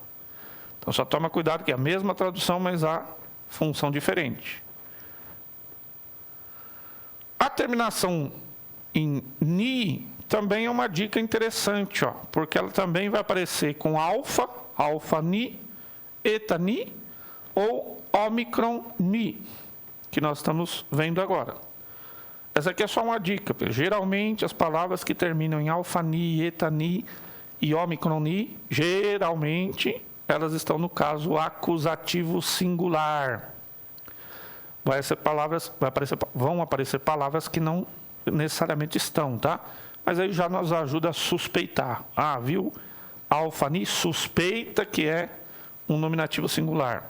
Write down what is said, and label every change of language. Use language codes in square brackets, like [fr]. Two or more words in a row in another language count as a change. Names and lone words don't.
[pt] Então, só toma cuidado que é a mesma tradução, mas a função diferente. A terminação em ni também é uma dica interessante, ó, porque ela também vai aparecer com alfa, alfa ni, eta ni, ou ômicron ni, que nós estamos vendo agora. Essa aqui é só uma dica. Geralmente, as palavras que terminam em alfa ni, eta ni e ômicron ni, geralmente, elas estão no caso acusativo singular. Vão aparecer palavras que não necessariamente estão, tá? Mas aí já nos ajuda a suspeitar. Ah, viu? Alfa-ni suspeita que é um nominativo singular.